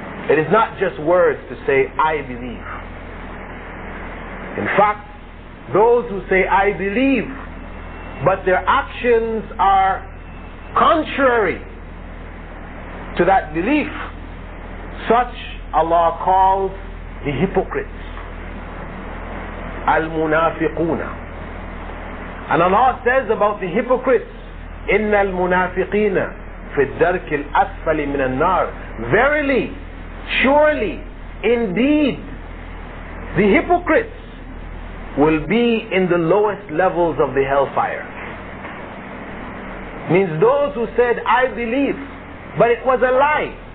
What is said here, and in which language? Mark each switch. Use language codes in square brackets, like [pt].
[en] It is not just words to say, I believe. In fact, those who say, I believe, but their actions are contrary to that belief, such Allah calls the hypocrites, al-munafiquna. And Allah says about the hypocrites, [ar] إِنَّ الْمُنَافِقِينَ فِي الدَّرْكِ الْأَسْفَلِ مِنَ النَّارِ. [en] Verily, surely, indeed, the hypocrites will be in the lowest levels of the hellfire. Means those who said, I believe, but it was a lie.